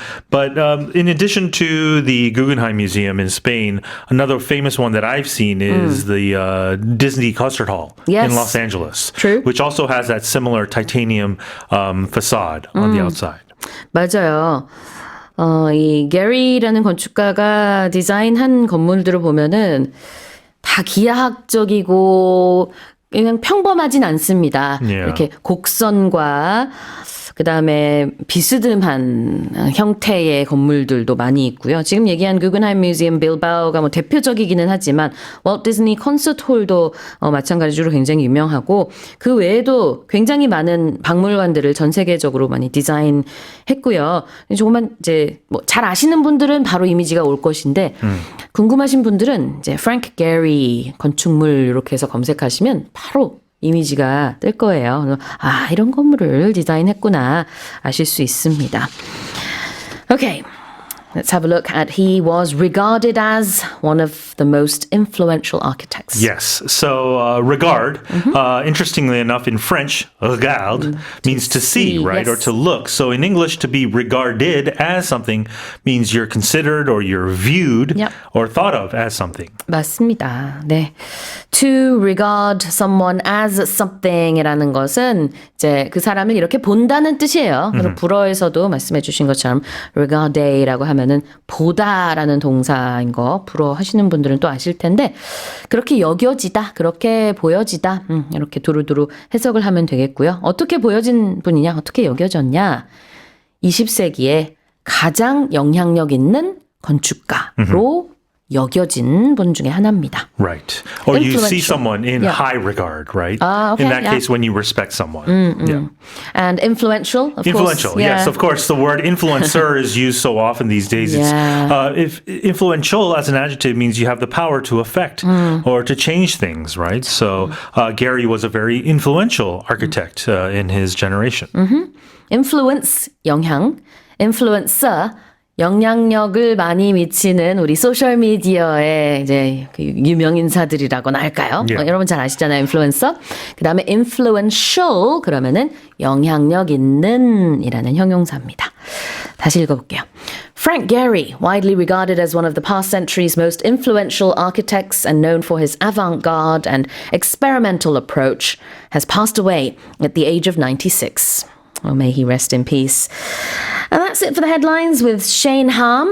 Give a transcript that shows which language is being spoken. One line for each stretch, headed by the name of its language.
English: But in addition to the Guggenheim Museum in Spain, another famous one that I've seen is the Disney Concert Hall Yes. in Los Angeles, True. which also has that similar titanium facade on the outside.
Korean: 맞아요. 이 게리라는 건축가가 디자인한 건물들을 보면은 다 기하학적이고 그냥 평범하진 않습니다.
English: Yeah.
Korean: 이렇게 곡선과 그다음에 비스듬한 형태의 건물들도 많이 있고요. 지금 얘기한 구겐하임 뮤지엄 빌바오가 뭐 대표적이기는 하지만 월트 디즈니 콘서트 홀도 마찬가지로 굉장히 유명하고 그 외에도 굉장히 많은 박물관들을 전 세계적으로 많이 디자인했고요. 조금만 이제 뭐 잘 아시는 분들은 바로 이미지가 올 것인데 궁금하신 분들은 이제 프랭크 게리 건축물 이렇게 해서 검색하시면 바로 이미지가 뜰 거예요. 아, 이런 건물을 디자인했구나 아실 수 있습니다.
English: Okay, let's have a look at he was regarded as one of the most influential architects. Yes. So regard, interestingly enough, in French, regard means to see, right, yes. or to look. So in English, to be regarded as something means you're considered or you're viewed Yep. or thought of as something.
Korean: 맞습니다. 네.
English: To regard someone as something
Korean: 이라는 것은 이제 그 사람을 이렇게 본다는 뜻이에요. 그리고 불어에서도 말씀해 주신 것처럼 regard라고 하면은 보다라는 동사인 거 불어 하시는 분들은 또 아실 텐데 그렇게 여겨지다, 그렇게 보여지다 이렇게 두루두루 해석을 하면 되겠고요. 어떻게 보여진 분이냐, 어떻게 여겨졌냐 20세기에 가장 영향력 있는 건축가로 여겨진 분 중에 하나입니다.
English: Right. Or you see Influential. someone in Yeah. high regard, right? Okay, in that yeah. case, when you respect someone. Yeah. And influential, of Influential, course. yes, of course. The word influencer is used so often these days. Yeah. If influential as an adjective means you have the power to affect or to change things, right? So Gary was a very influential architect in his generation.
Korean: Influence, 영향. Influencer, 영향력을 많이 미치는 우리 소셜 미디어의 이제 그 유명 인사들이라고나 할까요?
English: Yeah.
Korean: 여러분 잘 아시잖아요, 인플루언서. 그다음에 influential 그러면은 영향력 있는이라는 형용사입니다. 다시 읽어볼게요.
English: Frank Gehry, widely regarded as one of the past century's most influential architects and known for his avant-garde and experimental approach, has passed away at the age of 96. Oh, may he rest in peace. And that's it for the headlines with Shane Harm.